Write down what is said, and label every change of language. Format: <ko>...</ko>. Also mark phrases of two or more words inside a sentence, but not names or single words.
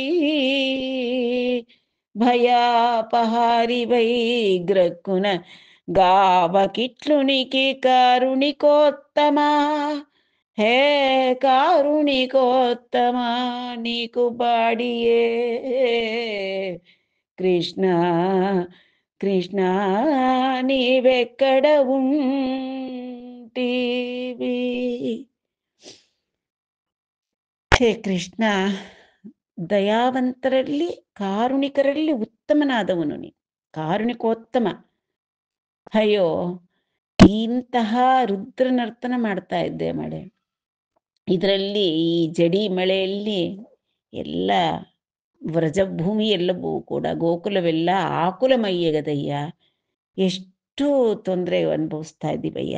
<te>భయాపహారివై గ్రక్కున గావకిట్లునికి కారుణికోత్తమా హే కారుణికోత్తమా నీకు బాడియే కృష్ణ కృష్ణ నీవెక్కడ ఉంటివి.</te> <kn>ಹೇ ಕೃಷ್ಣ, ದಯಾವಂತರಲ್ಲಿ ಕಾರುಣಿಕರಲ್ಲಿ ಉತ್ತಮನಾದವನು ನೀನು, ಕಾರುಣಿಕೋತ್ತಮ. ಅಯ್ಯೋ, ಇಂತಹ ರುದ್ರ ನರ್ತನ ಮಾಡ್ತಾ ಇದ್ದೆ ಮಳೆ, ಇದರಲ್ಲಿ ಈ ಜಡಿ ಮಳೆಯಲ್ಲಿ ಎಲ್ಲ ವ್ರಜಭೂಮಿ ಎಲ್ಲವೂ ಕೂಡ ಗೋಕುಲವೆಲ್ಲ ಆಕುಲಮಯ್ಯಗದಯ್ಯ, ಎಷ್ಟು ತೊಂದರೆ ಅನುಭವಿಸ್ತಾ ಇದ್ದೀವಯ್ಯ.</kn>